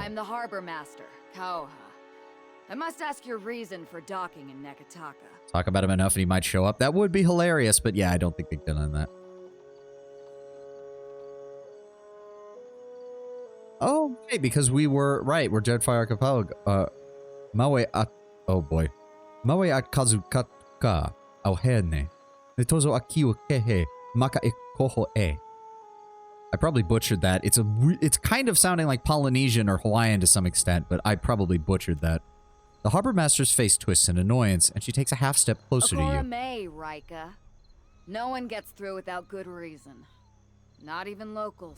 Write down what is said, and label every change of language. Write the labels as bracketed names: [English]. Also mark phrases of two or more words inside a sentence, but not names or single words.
[English] I'm the harbor master, Kauha. I must ask your reason for docking in Neketaka. Talk about him enough and he might show up. That would be hilarious, but yeah, I don't think they've done that. Oh, right, because we're Dreadfire Archipelago. Maui at... Oh, boy. Maui at Kazukaka, Auherne. Netozo Akiu Kehe, Maka e Koho e. I probably butchered that. It's kind of sounding like Polynesian or Hawaiian to some extent, but I probably butchered that. The harbor master's face twists in annoyance, and she takes a half step closer to you. May, Rika. No one gets through without good reason. Not even locals.